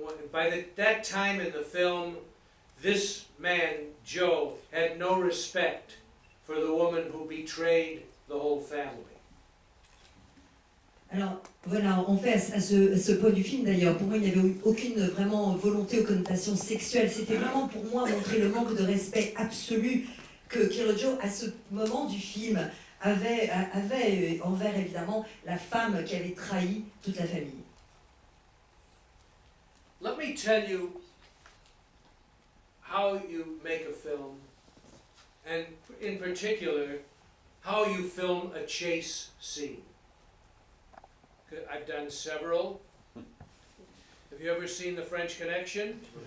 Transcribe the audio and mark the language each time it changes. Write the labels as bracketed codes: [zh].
[en] By that time in the film, this man, Joe, had no respect for the woman who betrayed the whole family. [fr] Alors voilà, en fait, à ce point du film d'ailleurs, pour moi il n'y avait aucune vraiment volonté ou connotation sexuelle. C'était vraiment pour moi montrer le manque de respect absolu que Killer Joe, à ce moment du film, avait envers évidemment la femme qui avait trahi toute la famille. [en] Let me tell you how you make a film, and in particular, how you film a chase scene. I've done several. Have you ever seen The French Connection?